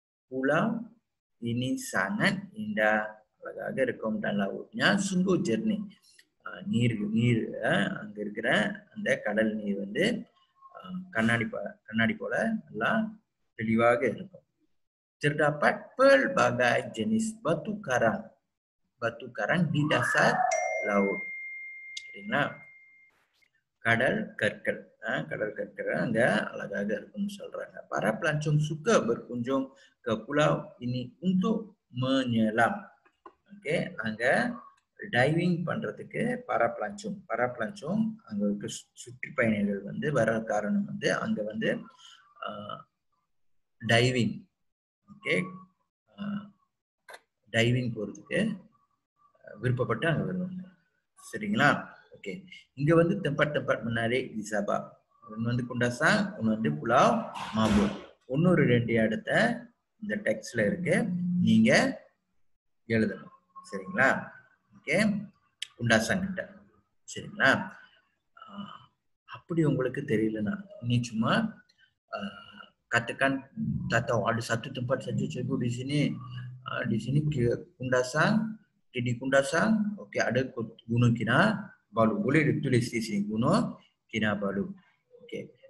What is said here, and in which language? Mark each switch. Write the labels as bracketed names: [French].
[Malay] Pulau ini sangat indah, அழகாக இருக்கும் dan lautnya sungguh jernih. [Tamil] நீர் அங்க இருக்கிற அந்த கடல் நீர் வந்து கண்ணாடி போல நல்லா தெளிவாக இருக்கும். [Malay] Terdapat pelbagai jenis batu karang di dasar laut. சரிங்களா? [Tamil] கடல் கற்கள் அங்க அழகாக இருக்கும்னு சொல்றாங்க. [Malay] Para pelancong suka berkunjung ke pulau ini untuk menyelam. [Tamil] Okay, அங்க டைவிங் பண்றதுக்கு para pelancong அங்க இருக்க சுற்றுப்பயணிகள் வந்து வர காரணம் வந்து அங்க வந்து டைவிங் டைவிங் போறதுக்கு விருப்பப்பட்டு அங்க வருவாங்க. சரிங்களா? [Malay] ஓகே, இங்க வந்து tempat menarik di Sabah. [Tamil] ஒன்னு வந்து Kundasang, ஒன்னு வந்து Pulau Mabul. இன்னொரு 2 இடத்த இந்த டெக்ஸ்ட்ல இருக்கு, நீங்க எழுதணும். சரிங்களா? ஓகே, Kundasang கிட்ட. சரிங்களா? [Malay] அப்படி உங்களுக்கு தெரியலனா நீ சும்மா katakan tak tahu ada satu tempat saja cikgu di sini Kundasang, di Kundasang, okey, ada Gunung Kinabalu. Boleh ditulis di sini Gunung Kinabalu. Okey.